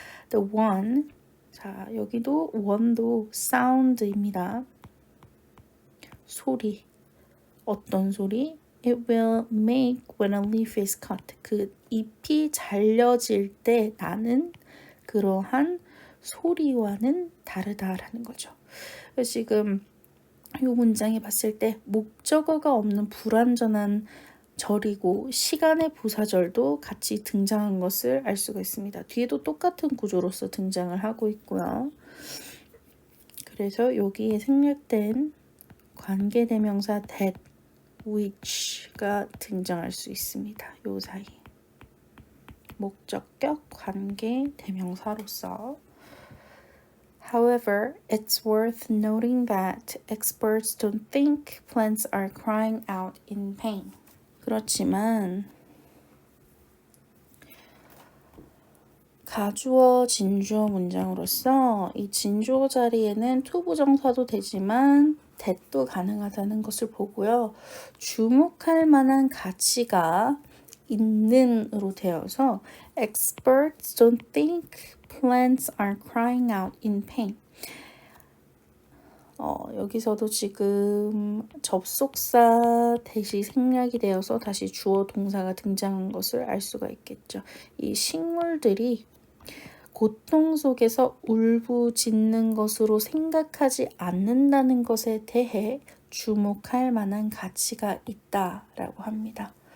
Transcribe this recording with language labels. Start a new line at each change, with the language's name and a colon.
English: The one,
Korean: 자 여기도 one도 sound입니다. 소리, 어떤 소리?
English: It will make when a leaf is cut.
Korean: 그 잎이 잘려질 때 나는 그러한 소리와는 다르다라는 거죠. 그래서 지금 이 문장에 봤을 때 목적어가 없는 불완전한 절이고 시간의 부사절도 같이 등장한 것을 알 수가 있습니다. 뒤에도 똑같은 구조로서 등장을 하고 있고요. 그래서 여기에 생략된 관계대명사 that, which가 등장할 수 있습니다. 요 사이 목적격 관계대명사로서
English: However, it's worth noting that experts don't think plants are crying out in pain.
Korean: 그렇지만 가주어, 진주어 문장으로서 이 진주어 자리에는 투부정사도 되지만 that도 가능하다는 것을 보고요. 주목할 만한 가치가 있는으로 되어서
English: experts don't think plants are crying out in pain.
Korean: 여기서도 지금 접속사 대시 생략이 되어서 다시 주어 동사가 등장한 것을 알 수가 있겠죠. 이 식물들이 고통 속에서 울부짖는 것으로 생각하지 않는다는 것에 대해 주목할 만한 가치가 있다라고 합니다.